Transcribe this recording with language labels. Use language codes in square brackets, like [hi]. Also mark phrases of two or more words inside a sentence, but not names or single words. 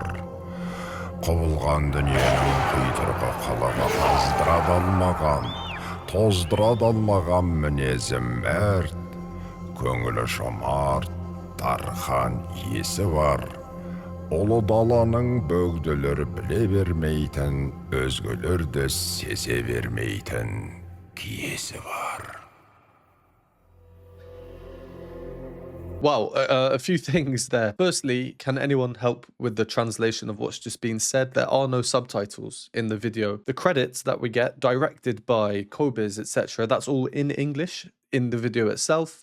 [kk] Құбылған дүниенің құйтырғы қалаға тоздыра алмаған мінезім мәрт, көңілі жомарт, дархан есі бар. Ұлы даланың бөгделер біле бермейтін, өзгелерді сезе бермейтін киесі бар. [en] Wow, a few things there. Firstly, can anyone help with the translation of what's just been said? There are no subtitles in the video. The credits that we get, directed by Kobiz, etc., that's all in English in the video itself.